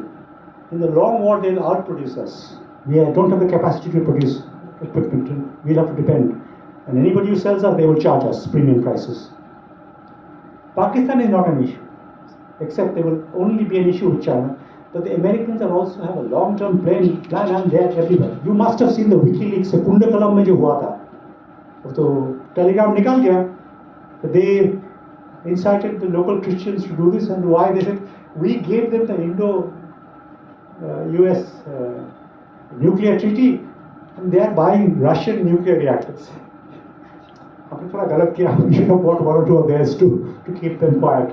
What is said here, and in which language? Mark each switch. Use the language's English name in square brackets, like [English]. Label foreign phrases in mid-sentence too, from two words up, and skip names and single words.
[English] In the long war, they'll outproduce us. We don't have the capacity to produce equipment. We'll have to depend. And anybody who sells us, they will charge us premium prices. Pakistan is not an issue, except there will only be an issue with China. But the Americans also have a long-term plan, and they are everywhere. You must have seen the WikiLeaks Kunda Kalam [Hindi] में जो हुआ था. सो टेलीग्राम निकल गया. [English] They incited the local Christians to do this, and why? They said we gave them the Indo-US nuclear treaty, and they are buying Russian nuclear reactors. We should have bought 1 or 2 of theirs to keep them quiet.